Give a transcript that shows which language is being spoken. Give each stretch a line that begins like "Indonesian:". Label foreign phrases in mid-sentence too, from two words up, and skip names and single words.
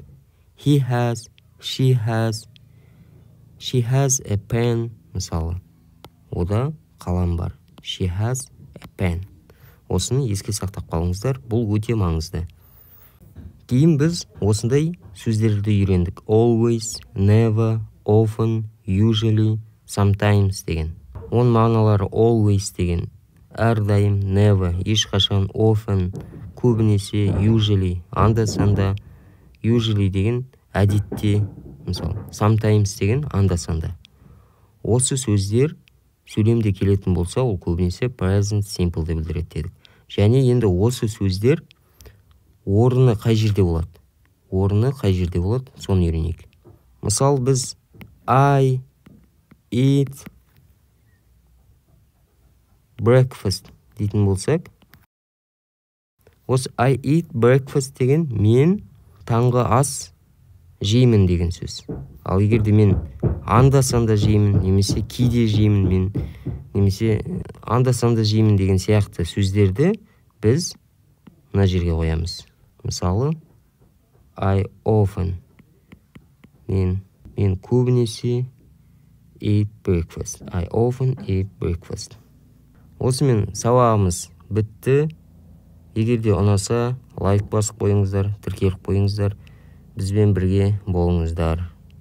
English: He has, she has a pen,
Kazakh: мысалы. Ода қалам бар.
English: She has a pen.
Kazakh: Осыны еске сақтап қалыңыздар, бұл өте маңызды. Кейін біз осындай сөздерді үйрендік.
English: Always, never, often, usually, sometimes деген.
Kazakh: Оның мағыналары always деген, әрдайым, never, ешқашан, often, көбінесе, usually, анда-санда, usually деген әдетте, мысалы, sometimes деген анда-санда. Осы сөздер сөйлемде келетін болса, ол көбінесе
English: present simple
Kazakh: деп білдіреді дедік. Және енді осы сөздер орны қай жерде болады? Соны үйренейік. Мысал, біз
English: I eat breakfast
Kazakh: дейтін болсақ, осы
English: I eat breakfast
Kazakh: деген мен таңғы ас жеймін деген сөз. Ал егерде мен анда-санда жеймін, немесе кейде жеймін, немесе анда-санда жеймін деген сияқты сөздерді біз мына жерге қоямыз. Мысалы,
English: I often,
Kazakh: мен көбінесе
English: eat breakfast. I often eat breakfast.
Kazakh: Осымен сабағымыз бітті. Егерде ұнаса, лайк басып қойыңыздар, тіркеліп қойыңыздар. бізбен бірге болыңыздар.